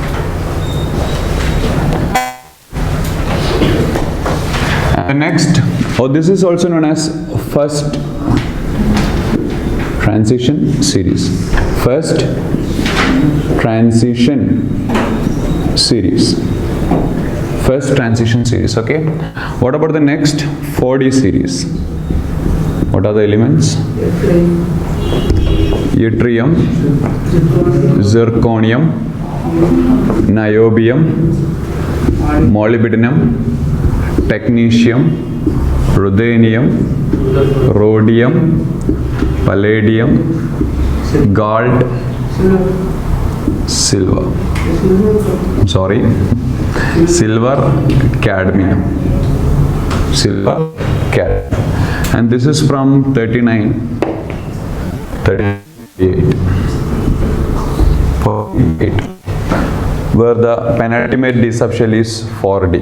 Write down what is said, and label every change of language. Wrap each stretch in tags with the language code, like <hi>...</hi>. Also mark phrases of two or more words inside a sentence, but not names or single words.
<en>And next, this is also known as first transition series. First transition series. Okay. What about the next 4D series? What are the elements? Yttrium, zirconium, niobium, molybdenum, technetium, ruthenium, rhodium, palladium, gold, silver, cadmium, and this is from 38, 48, where the penultimate D subshell is 4D.</en>